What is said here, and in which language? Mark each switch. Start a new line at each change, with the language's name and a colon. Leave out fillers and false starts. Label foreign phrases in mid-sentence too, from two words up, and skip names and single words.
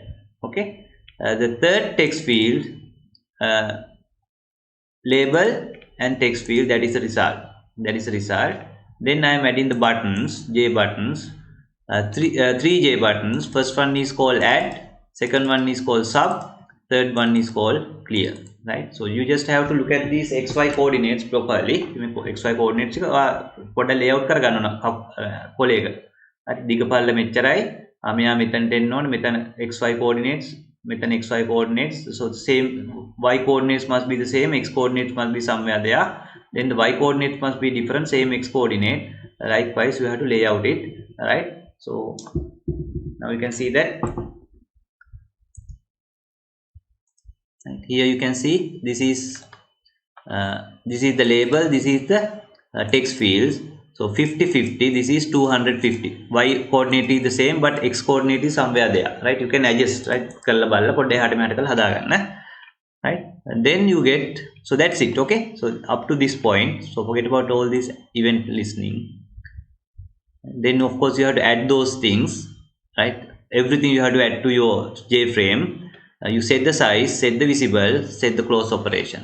English: Okay, the third text field, uh, label and text field, that is the result. Then I am adding the buttons, J buttons, three J buttons. First one is called add, second one is called sub, third one is called clear, right? So you just have to look at these xy coordinates properly. xy coordinates
Sinhala: පොඩ layout කරගන්න ඕන කොලේ එක. හරි, දිග පල්ල මෙච්චරයි. මෙයා මෙතනට එන්න ඕනේ.
English: මෙතන xy coordinates, metan xy coordinates. So same y coordinates must be the same, x coordinates must be somewhere there, then the y coordinates must be different, same x coordinate. Likewise you have to lay out it. All right, so now you can see that right here. You can see this is the label, this is the text fields. So 50-50, this is 250. Y coordinate is the same but x coordinate is somewhere there, right? You can adjust, right?
Sinhala: කරලා බලලා පොඩ්ඩක් එහාට මෙහාට කරලා හදාගන්න,
English: right? And then you get, so that's it. Okay, so up to this point, so forget about all this event listening. Then of course you have to add those things, right? Everything you have to add to your Jframe. You set the size, set the visible, set the close operation.